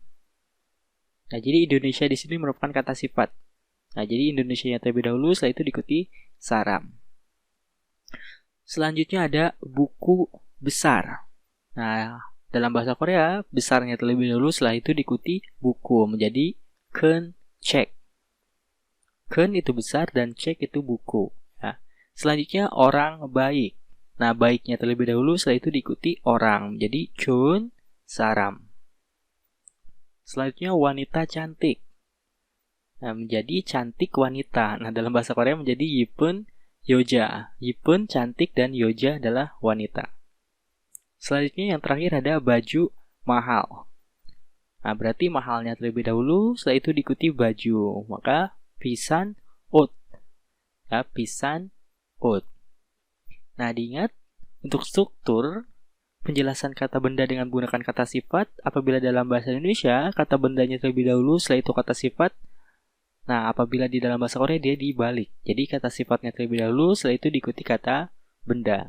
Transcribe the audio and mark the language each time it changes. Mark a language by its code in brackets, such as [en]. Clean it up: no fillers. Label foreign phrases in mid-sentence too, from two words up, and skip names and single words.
[id] Nah, jadi Indonesia di sini merupakan kata sifat. Nah, jadi Indonesianya terlebih dahulu, setelah itu diikuti saram. Selanjutnya ada buku besar. Nah, dalam bahasa Korea, besarnya terlebih dahulu, setelah itu diikuti buku, menjadi [ko] 큰 책. [id] 큰 itu besar dan cek itu buku. Nah, selanjutnya orang baik. Nah, baiknya terlebih dahulu, setelah itu diikuti orang, menjadi [ko] 좋은 사람. [id] Selanjutnya wanita cantik. Nah, menjadi cantik wanita. Nah, dalam bahasa Korea menjadi [ko] 예쁜 여자. 예쁜, [id] cantik, dan 여자 adalah wanita. Selanjutnya yang terakhir ada baju mahal. Nah, berarti mahalnya terlebih dahulu, setelah itu diikuti baju. [ko] Maka 비싼 옷. Ya, 비싼 옷. [id] Nah, diingat untuk struktur penjelasan kata benda dengan menggunakan kata sifat, apabila dalam bahasa Indonesia kata bendanya terlebih dahulu, setelah itu kata sifat. Nah, apabila di dalam bahasa Korea dia dibalik. Jadi kata sifatnya terlebih dahulu, setelah itu diikuti kata benda.